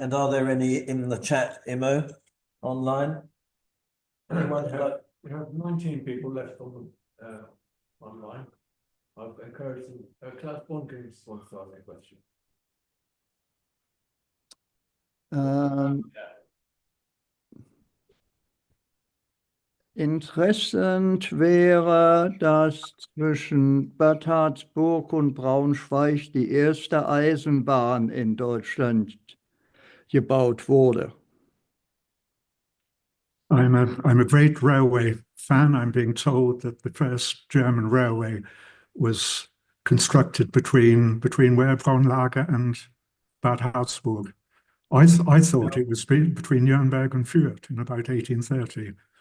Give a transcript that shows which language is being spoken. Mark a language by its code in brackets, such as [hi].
[en] And are there any in the chat, Immo, online? Anyone? We have 19 people left on the online. I've encouraged them. Class Bonkin wants to ask a question. [de] Interessant wäre, dass zwischen Bad Harzburg und Braunschweig die erste Eisenbahn in Deutschland gebaut wurde. [en] I'm a great railway fan. I'm being told that the first German railway was constructed between where, Braunlage and Bad Harzburg. I thought it was between Nuremberg and Fürth in about 1830.